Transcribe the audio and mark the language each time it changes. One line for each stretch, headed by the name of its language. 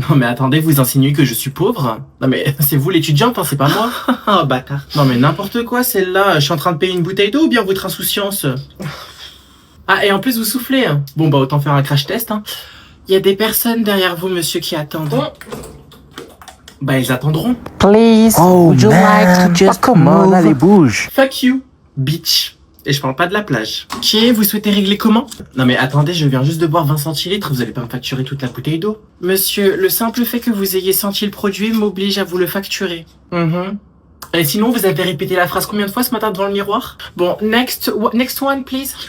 French: Non, mais attendez, vous insinuez que je suis pauvre? Non, mais c'est vous l'étudiante, hein, c'est pas moi. Oh, bâtard. Non, mais n'importe quoi, celle-là. Je suis en train de payer une bouteille d'eau ou bien votre insouciance? Ah, et en plus, vous soufflez. Hein. Bon, bah, autant faire un crash test. Hein. Il y a des personnes derrière vous, monsieur, qui attendent. Bah, ils attendront.
English: Please, would you like to just
French: come on, allez, bouge.
English: Fuck you, bitch.
French: Et je parle pas de la plage. Ok, vous souhaitez régler comment? Non mais attendez, je viens juste de boire 20 centilitres, vous allez pas me facturer toute la bouteille d'eau. Monsieur, le simple fait que vous ayez senti le produit m'oblige à vous le facturer. Et sinon, vous avez répété la phrase combien de fois ce matin devant le miroir? Bon, next one, please.